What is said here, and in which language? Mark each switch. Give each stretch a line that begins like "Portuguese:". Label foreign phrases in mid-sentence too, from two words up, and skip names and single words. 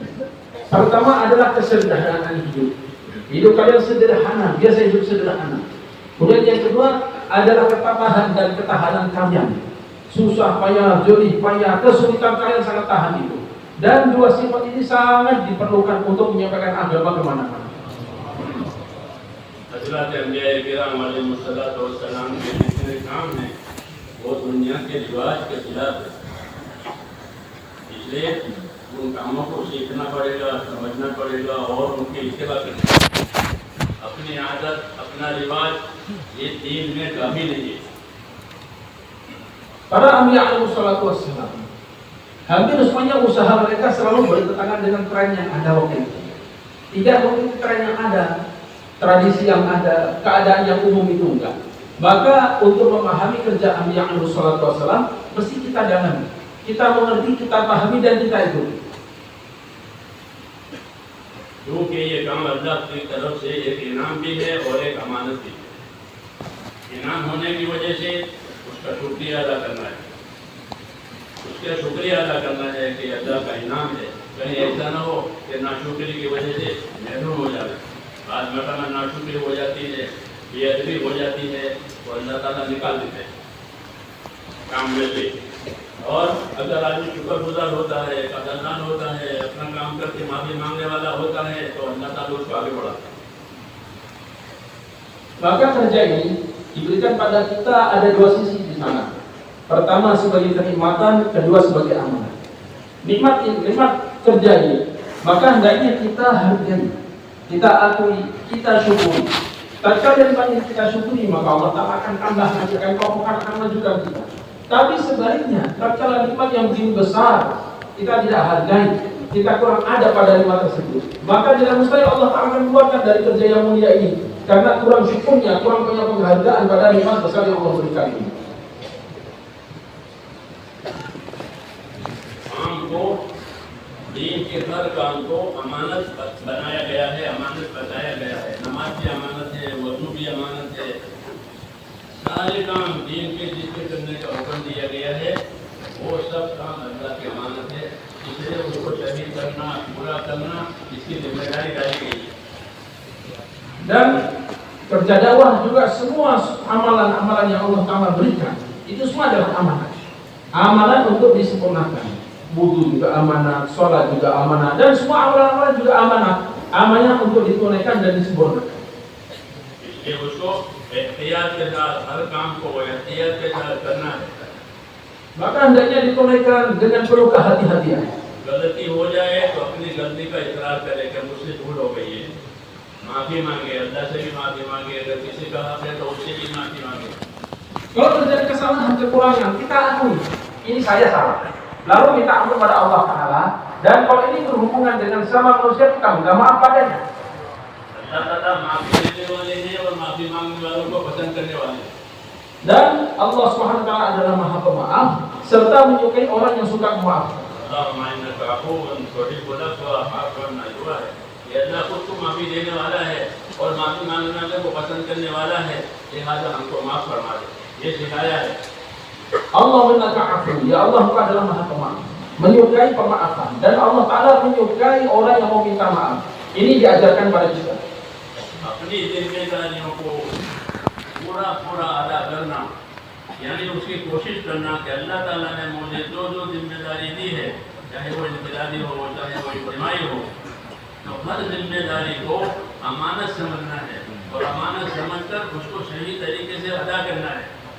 Indonesian: Pertama adalah kesederhanaan hidup. Hidup kalian sederhana, biasa hidup sederhana. Kemudian yang kedua adalah ketabahan dan ketahanan kalian. Susah payah, jolih payah, kesulitan kalian sangat tahan itu. Dan dua sifat ini sangat diperlukan untuk menyampaikan agama kemana-mana.
Hindi: हज़रत अंबिया किराम
Arabic: عليه الصلاة والسلام
Hindi: के जितने काम हैं वो दुनिया के रिवाज के खिलाफ है। इसलिए उन कामों को सीखना पड़ेगा, समझना पड़ेगा और उनकी इत्तिबा करनी पड़ेगी। अपनी आदत, अपना रिवाज ये दीन में कभी नहीं है।
Indonesian: Para Anbiya
Arabic: عليه الصلاة والسلام,
Indonesian: hampir semuanya usaha mereka selalu bertentangan dengan tren yang ada waktu itu. Tidak mengikuti tren yang ada, tradisi yang ada, keadaan yang umum itu enggak. Maka untuk memahami kerja Anbiya
Arabic: عليه الصلاة والسلام,
Indonesian: mesti kita dalami, kita mengerti, kita pahami dan kita ikuti.
Hindi: क्योंकि ये काम अल्लाह की तरफ से एक इनाम भी है और एक अमानत भी है। इनाम होने की वजह से उसका शुक्रिया अदा करना है, उसका शुक्रिया अदा करना है कि अल्लाह का इनाम है। कहीं ऐसा ना हो कि नाशुक्री की वजह से महरूम हो जाए। आज मकान नाशुक्री हो जाती है, बेअदबी हो जाती है, तो अल्लाह ताला निकाल देते हैं काम में से। और अगर आदमी शुक्रगुजार होता है, कदरदान होता है, अपना काम करके माफी मांगने वाला होता है, तो अल्लाह ताला उसको आगे बढ़ाता है।
Indonesian: Maka kerja ini diberikan pada kita ada dua sisi di sana. Pertama sebagai kenikmatan, kedua sebagai amanah. Nikmat kerja ini, maka hendaknya kita hargai, kita akui, kita syukuri. Tatkala yang banyak kita syukuri, maka Allah Ta'ala akan tambah lagi, akan majukan kita. Tapi sebaliknya, tatkala nikmat yang begitu besar kita tidak hargai, kita kurang ada pada nikmat tersebut, maka tidak mustahil Allah Ta'ala akan keluarkan dari kerja yang mulia ini, karena kurang syukurnya, kurang punya penghargaan pada nikmat besar yang Allah berikan ini.
Hindi: काम को, दीन के हर काम को अमानत बनाया गया है, अमानत बताया गया है। नमाज भी अमानत है, वजू भी अमानत है। सारे काम दीन के जिसके करने का हुक्म दिया गया है, वो सब काम अल्लाह की अमानत है। इसलिए उसको सही करना, पूरा करना, इसकी जिम्मेदारी डाली गई है।
Indonesian: Dan kerja dakwah juga semua amalan-amalan yang Allah Ta'ala berikan itu semua adalah amanat. Amanat untuk disempurnakan. Wudu juga amanat, sholat juga amanat, dan semua amalan-amalan juga amanat. Amanat untuk ditunaikan dan disempurnakan.
Hindi: इसलिए उसको एहतियात के साथ हर काम को एहतियात के साथ करना है।
Indonesian: Maka hendaknya ditunaikan dengan penuh kehati-hatian.
Hindi: गलती हो जाए तो अपनी गलती का इकरार करे कि मुझसे भूल हो गई है, माफी मांगे, अल्लाह से भी माफी मांगे, अगर किसी का हक है तो उससे भी माफी मांगे।
Indonesian: Kalau terjadi kesalahan, kekurangan, kita akui, ini saya salah. Lalu minta ampun pada Allah Ta'ala. Dan kalau ini berhubungan dengan sama manusia, kita minta maaf padanya.
Hindi: अल्लाह ताला माफी देने वाले हैं और माफी मांगने वालों को पसंद करने वाले हैं।
Indonesian: Dan Allah
Arabic: سبحانه وتعالى
Indonesian: adalah Maha Pemaaf serta menyukai orang yang suka memaafkan.
Arabic: اللهم إنك عفو تحب العفو فاعف عنا.
Hindi: दुआ है कि अल्लाह खुद को माफी देने वाला है और माफी मांगने वाले को पसंद करने वाला है, लिहाजा हमको माफ फरमा दे। ये सिखाया है।
Arabic: الله إنك عفو,
Indonesian: ya Allah Engkau adalah Maha Pemaaf, menyukai pemaafan, dan Allah Ta'ala menyukai orang yang mau minta maaf. Ini diajarkan pada kita. अपनी जिम्मेदारियों को पूरा पूरा अदा करना, यानी उसकी कोशिश करना कि अल्लाह ताला ने मुझे जो जो जिम्मेदारी दी है, चाहे वो जिम्मेदारी हो, चाहे वो इज्तिमाई हो, तो हर जिम्मेदारी को अमानत समझना है और अमानत समझकर उसको सही तरीके से अदा करना है।